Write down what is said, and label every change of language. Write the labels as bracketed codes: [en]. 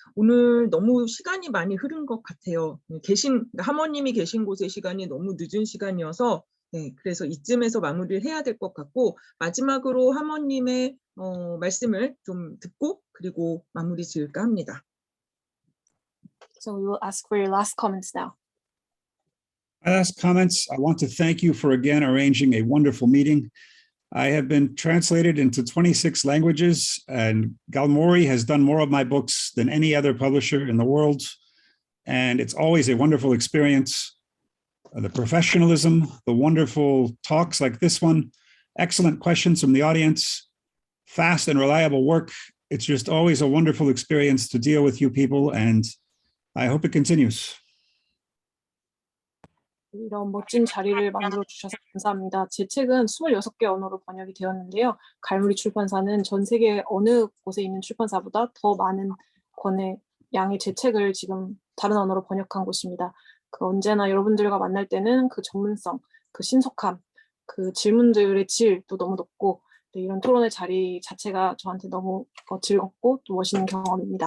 [ko] 오늘 너무 시간이 많이 흐른 것 같아요. 하모님이 계신 곳의 시간이 너무 늦은 시간이어서 그래서 이쯤에서 마무리를 해야 될 것 같고 마지막으로 하모님의 말씀을 좀 듣고 그리고 마무리 지을까 합니다. [en] So we will ask for your last comments now. My last comments, I want to thank you for again arranging a wonderful meeting. I have been translated into 26 languages, and Galmori has done more of my books than any other publisher in the world. And it's always a wonderful experience. The professionalism, the wonderful talks like this one, excellent questions from the audience, fast and reliable work. It's just always a wonderful experience to deal with you people, and I hope it continues. [ko] 이런 멋진 자리를 만들어 주셔서 감사합니다. 제 책은 26개 언어로 번역이 되었는데요. 갈무리 출판사는 전 세계 어느 곳에 있는 출판사보다 더 많은 양의 제 책을 지금 다른 언어로 번역한 곳입니다. 언제나 여러분들과 만날 때는 그 전문성, 그 신속함, 그 질문들의 질도 너무 높고 이런 토론의 자리 자체가 저한테 너무 즐겁고 또 멋있는 경험입니다.